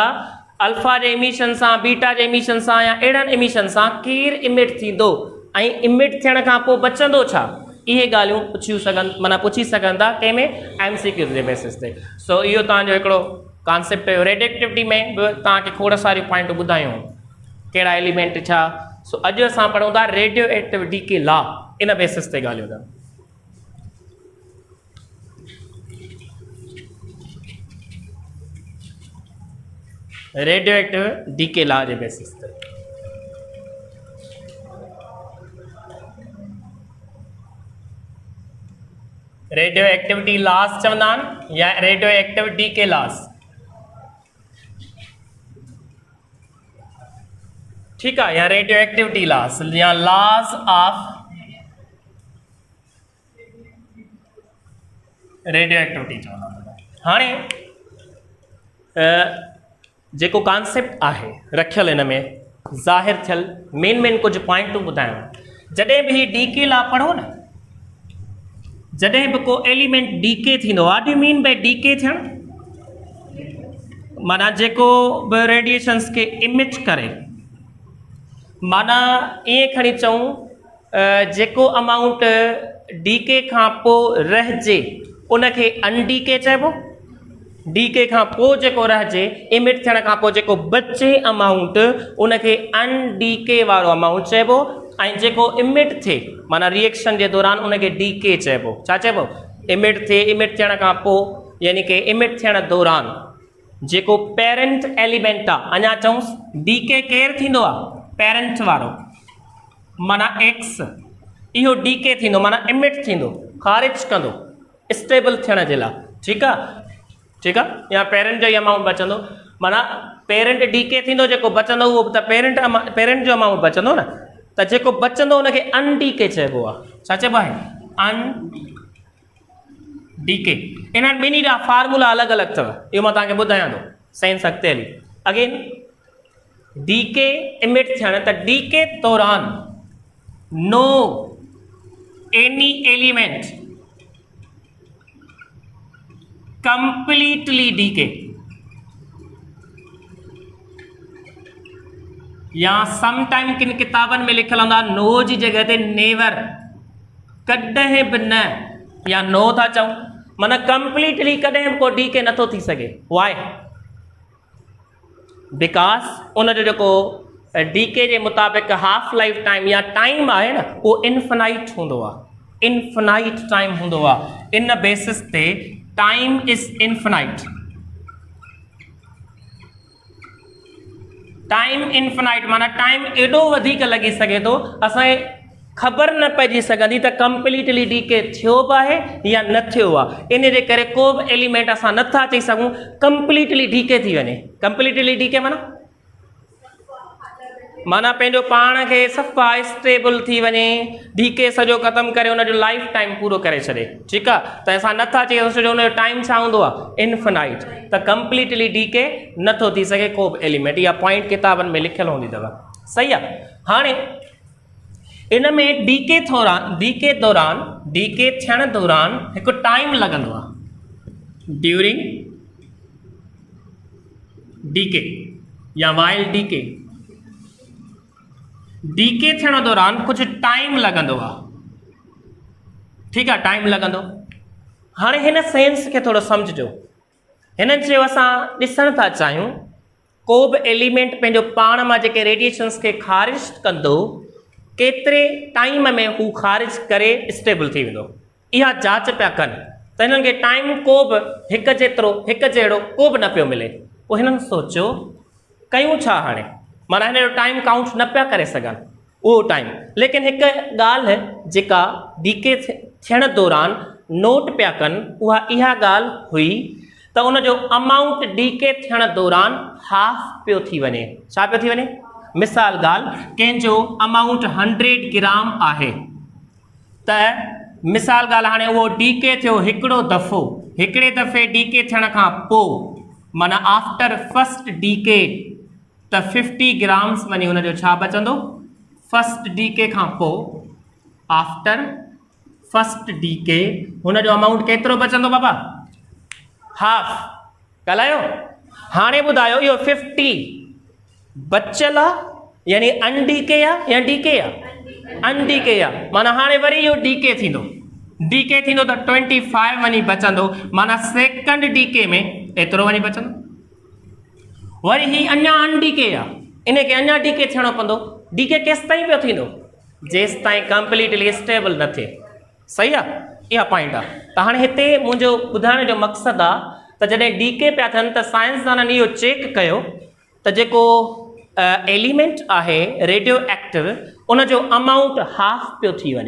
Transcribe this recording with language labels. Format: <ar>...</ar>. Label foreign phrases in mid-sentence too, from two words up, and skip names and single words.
<sd>अल्फ़ा जे इमिशन सां, बीटा जे इमिशन सां, या अहिड़नि इमिशन सां केरु इमिट थींदो ऐं इमिट थियण खां पोइ बचंदो छा, इहे ॻाल्हियूं पुछी सघनि, माना पुछी सघनि था कंहिंमें MCQ जे बेसिस ते। सो इहो तव्हांजो हिकिड़ो कॉन्सेप्ट हुयो। रेडिएक्टिविटी में बि तव्हांखे खोड़ सारियूं पॉइंटूं ॿुधायूं, कहिड़ा एलिमेंट छा। सो अॼु असां पढ़ूं था</sd> <en>radio activity</en> <sd>के लॉ, इन बेसिस ते ॻाल्हियूं था।</sd> <en>radio active decay law</en> <sd>जे बेसिस ते।</sd> <en>radio activity laws</en> <sd>चवंदा आहिनि या</sd> <en>radio active decay laws.</en> <sd>ठीकु आहे, या</sd> <en>radio activity laws</en> <sd>या</sd> <en>laws of radio activity</en> <sd>चवंदा। हाणे जेको कॉन्सेप्ट आहे रखियल हिन में ज़ाहिर थियल मेन कुझु पॉइंटूं ॿुधायूं। जॾहिं बि</sd> <en>decay law</en> <sd>पढ़ो न, जॾहिं बि को एलिमेंट डी के थींदो,</sd> <en>what do you mean by decay</en> <sd>थियण, माना जेको बि रेडिएशंस खे इमिट करे, माना ईअं खणी चऊं जेको अमाउंट डी के खां पोइ रहिजे उनखे</sd> <en>un decay</en> <sd>चइबो। डी के खां पोइ जेको रहिजे, इमिट थियण खां पोइ जेको बचे अमाउंट, उनखे</sd> <en>un decay</en> <sd>वारो अमाउंट चइबो। ऐं जेको इमिट थिए माना रिएक्शन जे दौरान उनखे डी के चइबो। छा चइबो, इमिट थिए, इमिट थियण खां पोइ यानी कि इमिट थियण दौरान जेको</sd> <en>parent element</en> <sd>आहे, अञा चऊंसि डी के केरु थींदो आहे, पेरेंट वारो माना एक्स, इहो डी के थींदो माना इमिट थींदो, ख़ारिज कंदो स्टेबल थियण जे लाइ। ठीकु आहे, ठीकु आहे, या पेरेंट जो ई अमाउंट बचंदो माना पेरेंट डी के थींदो, जेको बचंदो उहो त पेरेंट जो अमाउंट बचंदो न, त जेको बचंदो हुनखे</sd> <en>un decay</en> <sd>चइबो आहे। छा चइबो आहे,</sd> <en>un decay.</en> <sd>इन्हनि ॿिन्ही जा फार्मूला अलॻि अलॻि अथव, इहो मां तव्हांखे ॿुधायां थो साइंस अॻिते हली।</sd> <en>again decay</en> <sd>इमिट थियण, त डी के दौरान</sd> <en>no any element completely decay,</en> <sd>या समटाइम किन किताबनि में लिखियल हूंदा नो जी जगह ते नेवर, कॾहिं बि न, या नो था चऊं माना कंप्लीटली कॾहिं बि को डी के नथो थी सघे। वाई? बिकॉज उनजो जेको डी के जे मुताबिक़</sd> <en>half life time</en> <sd>या टाइम आहे न, उहो इन्फिनाइट हूंदो आहे, इन्फिनाइट टाइम हूंदो आहे। इन बेसिस ते</sd> <en>time is infinite, time infinite</en> <sd>माना टाइम एॾो वधीक लॻी सघे थो असांखे ख़बर न पइजी सघंदी त</sd> <en>completely decay</en> <sd>थियो बि आहे या न थियो आहे। इन जे करे को बि एलिमेंट असां नथा चई सघूं</sd> <en>completely decay</en> <sd>थी वञे।</sd> <en>completely decay</en> <sd>माना पंहिंजो पाण खे सफ़ा स्टेबल थी वञे, डी के सॼो ख़तमु करे हुनजो</sd> <en>life time</en> <sd>पूरो करे छॾे। ठीकु आहे, त असां नथा चई सघूं हुनजो टाइम छा हूंदो आहे, इन्फिनाइट, त</sd> <en>completely decay</en> <sd>नथो थी सघे को बि एलिमेंट। इहा पॉइंट किताबनि में लिखियलु हूंदी अथव। सही आहे। हाणे इन में डी के दौरान डी के थियण दौरान हिकु टाइम लॻंदो आहे,</sd> <en>during decay या while decay.</en> <sd>डी के थियण दौरान कुझु टाइम लॻंदो आहे। ठीकु आहे, टाइम लॻंदो। हाणे हिन सेंस खे थोरो सम्झिजो। हिननि चयो असां ॾिसण था चाहियूं को बि एलिमेंट पंहिंजो पाण मां जेके रेडिएशन्स खे ख़ारिज कंदो केतिरे टाइम में हू ख़ारिज करे स्टेबल थी वेंदो, इहा जांच पिया कनि। त हिननि खे टाइम को बि हिकु जेतिरो हिकु जहिड़ो को बि न पियो मिले। पोइ हिननि सोचियो कयूं छा हाणे, माना हिन जो टाइम काउंट न पिया करे सघनि उहो टाइम। लेकिन हिकु ॻाल्हि जेका डी के थियण दौरान नोट पिया कनि उहा इहा ॻाल्हि हुई त उनजो अमाउंट डी के थियण दौरान हाफ पियो थी वञे। छा पियो थी वञे? मिसाल ॻाल्हि, कंहिंजो अमाउंट 100 ग्राम आहे त मिसाल ॻाल्हि हाणे उहो डी के थियो हिकिड़ो दफ़ो, हिकिड़े दफ़े डी के थियण खां पोइ माना</sd> <en>after first decay</en> <sd>त 50 ग्राम्स वञी हुनजो छा बचंदो,</sd> <en>first decay</en> <sd>खां पोइ</sd> <en>after first decay</en> <sd>हुनजो अमाउंट केतिरो बचंदो बाबा? हाफ। ॻाल्हायो। हाणे ॿुधायो इहो 50 बचियल आहे यानी</sd> <en>un decay</en> <sd>आहे या डी के आहे?</sd> <en>un decay</en> <sd>आहे। माना हाणे वरी इहो डी के थींदो, डी के थींदो त 25 वञी बचंदो, माना</sd> <en>second decay</en> <sd>में एतिरो वञी बचंदो। वरी ही अञा</sd> <en>un decay</en> <sd>आहे, इनखे अञा डी के थियणो पवंदो। डी के केसि ताईं पियो थींदो? जेसि ताईं कंप्लीटली स्टेबल न थिए। सही आहे, इहा पॉइंट आहे। त हाणे हिते मुंहिंजो ॿुधाइण जो मक़सदु आहे त जॾहिं डी के पिया थियनि त साइंसदाननि इहो चेक कयो त जेको एलिमेंट आहे</sd> <en>radio active</en> <sd>उनजो अमाउंट हाफ पियो थी वञे।</sd>